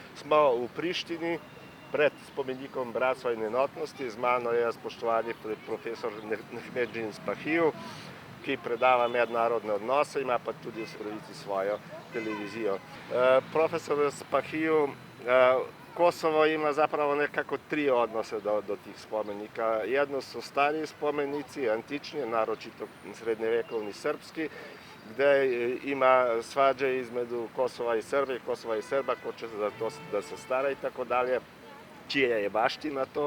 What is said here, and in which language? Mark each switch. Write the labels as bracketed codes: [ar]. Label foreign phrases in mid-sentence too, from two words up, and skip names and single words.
[sl] smo v Prištini pred spomenikom bratstva in enotnosti. Z mano je spoštovani profesor Mehmedžin Spahijev, ki predava mednarodne odnose, ima pa tudi v Strojici svojo televizijo. Profesor Spahijev, Kosovo ima zapravo nekako tri odnose do [sr] tih spomenika. Jedno su stari spomenici, antični, naročito srednjevekovni srpski, gde ima svađe između Kosova i Srbije, Kosova i Srba, ko će za to da se stara i tako dalje, čija je baština to.